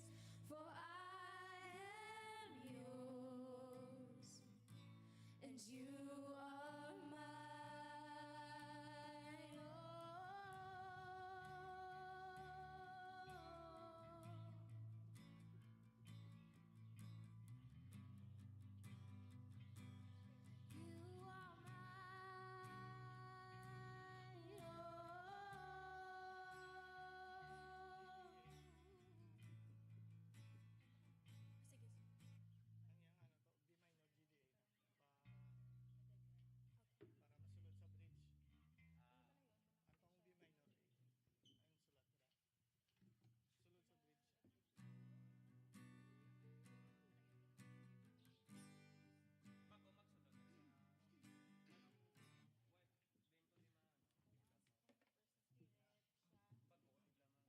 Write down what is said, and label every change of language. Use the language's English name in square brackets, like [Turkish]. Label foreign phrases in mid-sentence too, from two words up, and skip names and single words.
[English] For I am yours, and you are mine. You are [Hiligaynon] Ang yang ano to, B minor GDA na. Para masulod sa bridge. Antong B minor A. Ayun sulat nila. Sulod sa bridge siya. Bago magsulod na siya. Wait, din ko di maano. Bago ko bigla mag